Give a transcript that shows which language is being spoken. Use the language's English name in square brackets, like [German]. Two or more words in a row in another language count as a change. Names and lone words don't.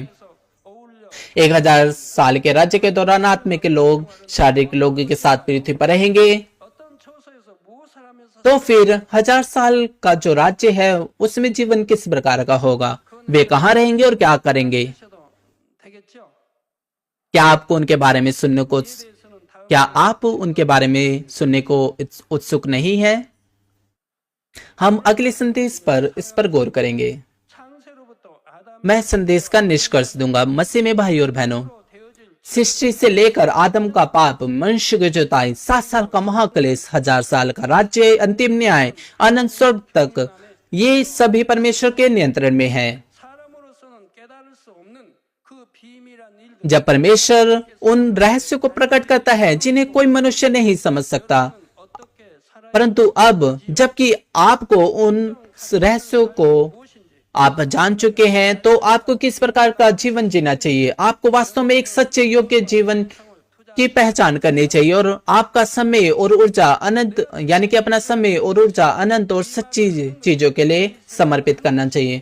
[Hindi] 1000 साल के राज्य के दौरान आत्मिक लोग शारीरिक लोगों के साथ पृथ्वी पर रहेंगे। तो फिर 1000 साल का जो राज्य है उसमें जीवन किस प्रकार का होगा? वे कहाँ रहेंगे और क्या करेंगे? क्या आपको उनके बारे में सुनने को [Korean] 대해서는 다음 [Hindi] क्या आप उनके बारे में सुनने को उत्सुक नहीं है? हम अगले संदेश पर इस पर गौर करेंगे। [Korean] 창세로부터 아담 [Hindi] मैं संदेश का निष्कर्ष दूंगा। मसीह में भाई और बहनों, [Korean] 되어질 [Hindi] सृष्टि से लेकर आदम का पाप, मनुष्य की जुताई, 7 साल का महाक्लेश, 1000 साल का राज्य, अंतिम न्याय, अनंत स्वर्ग तक, ये सभी परमेश्वर के नियंत्रण में है। [Korean] 사람으로서는 깨달을 수 없는 그 비밀한 일들 [Hindi] जब परमेश्वर उन रहस्यों को प्रकट करता है जिन्हें कोई मनुष्य नहीं समझ सकता, [Korean] 어떻게 살아야 [Hindi] परंतु अब जबकि आपको उन रहस्यों को [Korean] 무엇인지 [Hindi] आप जान चुके हैं, तो आपको किस प्रकार का जीवन जीना चाहिए। आपको वास्तव में एक सच्चे योग्य जीवन की पहचान करनी चाहिए और आपका समय और ऊर्जा अनंत, यानी कि अपना समय और ऊर्जा अनंत और सच्ची चीजों के लिए समर्पित करना चाहिए।